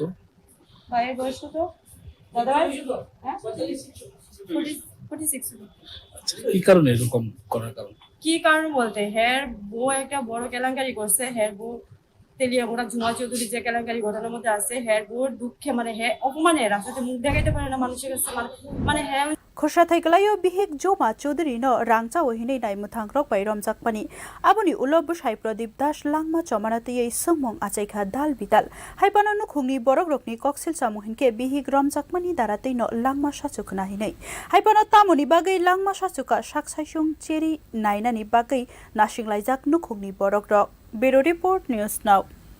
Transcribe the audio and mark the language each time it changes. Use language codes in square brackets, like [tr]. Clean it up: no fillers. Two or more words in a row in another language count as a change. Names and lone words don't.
[bn] ভাইয়ের বয়স কত দাদা 46 কি কারণে এরকম করার কারণ কি কারণ বলতে হ্যাঁ বউ একটা বড় কেলেঙ্কারি করছে হ্যাঁ বউ তেলিয়ামুড়া ঝুমা চৌধুরী যে কেলেঙ্কারি ঘটনার মধ্যে আছে হ্যাঁ বউর দুঃখে মানে হ্যাঁ অপমানে রাস্তাতে মুখ দেখাইতে পারে না মানুষের কাছে মানে হ্যাঁ [trp] Khosha thaiglayo bihik joma chaudhuri no rangcha ohinei naimathangrok bai romjakmani aboni ulo bwsai Pradip Das langma chomanatei sungmong achaikha dal bidal haibano nukhungni borokrokni koksil chamuhinke bihik romjakmani daratei no langma sachukha hinei haibano tamoni bagai langma sachukha saichung cheri nainani bagai nasinglajak nukhungni borokrok Bureau Report News Now